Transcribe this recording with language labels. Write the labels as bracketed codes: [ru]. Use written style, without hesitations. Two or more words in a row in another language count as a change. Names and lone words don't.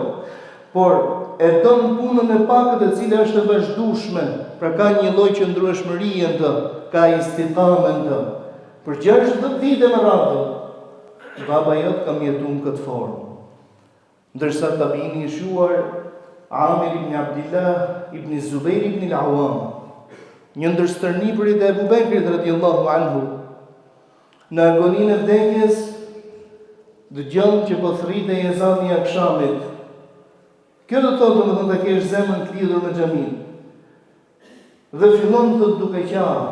[sq] Por e don punën e pakët e cila është e vazhdueshme, pra ka një lloj qëndrueshmërie në të, ka istiqame në të. Për 60 vite me radhë, baba jot kam jetuar në këtë formë. Ndërsa tabini i shuar Amir ibn Abdillah ibn Zubair ibn al-Awwam, një ndër stërnipërit e Abu Bekrit [ar] رضي الله عنه, [sq] në agoninë e vdekjes dëgjon që po thritej ezani i akşamit. Kjo do të thotë domethënë ta kesh zemrën të lidhur me xhamin. Dhe fillon të duke qarë.